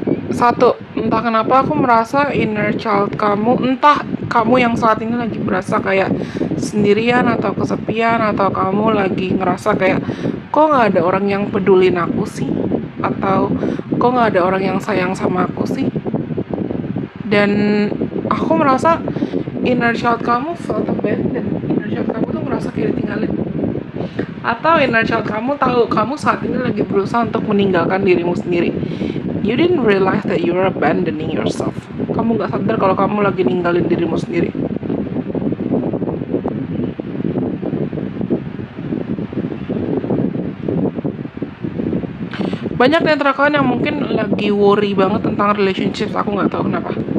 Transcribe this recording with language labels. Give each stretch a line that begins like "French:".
Indonesian: Satu, entah kenapa aku merasa inner child kamu, entah kamu yang saat ini lagi berasa kayak sendirian atau kesepian, atau kamu lagi ngerasa kayak kok nggak ada orang yang pedulin aku sih, atau kok nggak ada orang yang sayang sama aku sih. Dan aku merasa inner child kamu
English: felt abandoned.
Indonesian: Inner child kamu tuh merasa kayak ditinggalin. Atau inner child kamu tahu kamu saat ini lagi berusaha untuk meninggalkan dirimu sendiri.
English: You didn't realize that you are abandoning yourself.
Indonesian: Kamu gak sadar kalau kamu lagi ninggalin dirimu sendiri. Banyak di antara kalian yang mungkin lagi worry banget tentang relationships. Aku gak tahu kenapa.